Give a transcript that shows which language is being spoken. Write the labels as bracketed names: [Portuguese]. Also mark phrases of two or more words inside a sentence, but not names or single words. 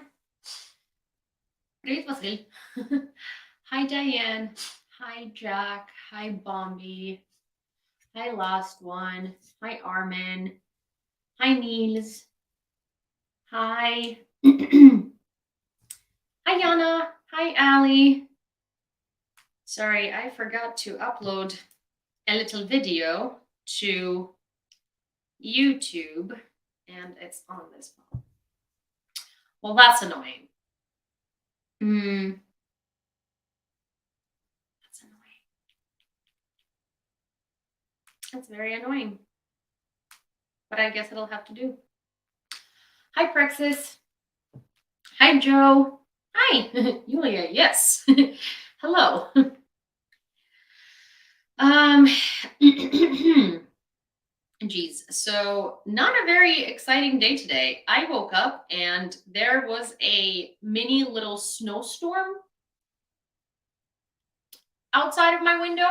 [English] Great, Vasily. Hi, Diane. Hi, Jack. Hi, Bombi. Hi, Last One. Hi, Armin. Hi, Niels. Hi. Hi, Yana. Hi, Ali. Sorry, I forgot to upload a little video to YouTube, and it's on this phone. Well, that's annoying. That's annoying. That's very annoying. But I guess it'll have to do. Hi, Praxis. Hi, Joe. Hi, Yulia. Yes. Hello. Geez. So not a very exciting day today. I woke up and there was a mini little snowstorm outside of my window.